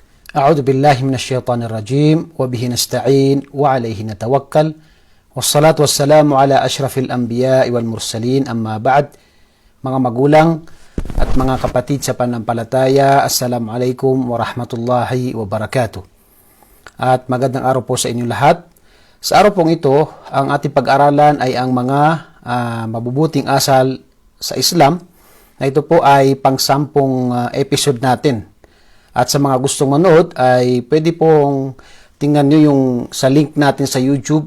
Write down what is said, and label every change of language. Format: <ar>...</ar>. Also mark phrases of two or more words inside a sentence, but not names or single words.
<ar>أعوذ بالله من الشيطان الرجيم وبه نستعين وعليه نتوكل والصلاة والسلام على أشرف الأنبياء والمرسلين أما بعد.</ar> <tl>Mga magulang at mga kapatid sa pananampalataya,</tl> <ar>السلام عليكم ورحمة الله وبركاته.</ar> <tl>At magandang araw po sa inyong lahat. Sa araw pong ito, ang ating pag-aralan ay ang mga mabubuting asal sa Islam, na ito po ay pang-sampung episode natin. At sa mga gustong manood ay pwede pong tingnan nyo yung sa link natin sa YouTube.</tl>